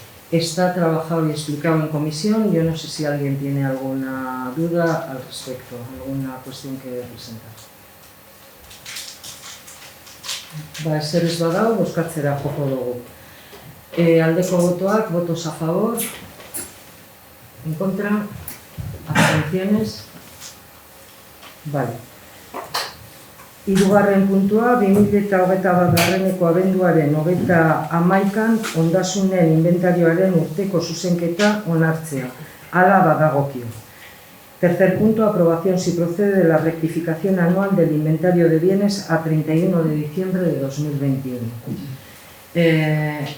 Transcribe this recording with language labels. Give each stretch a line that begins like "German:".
Spanish: Está trabajado y explicado en comisión. Yo no sé si alguien tiene alguna duda al respecto, alguna cuestión que presentar.
Basque: Ezer ez badago, bozkatzera joko dugu. Aldeko botoak,
Spanish: votos a favor, en contra, abstenciones. Vale.
Basque: Hirugarren puntua, 2021 abenduaren 31an ondasunen inventarioaren urteko zuzenketa onartzea, hala badagokio.
Spanish: Tercer punto, aprobación si procede de la rectificación anual del inventario de bienes a 31 de diciembre de 2021.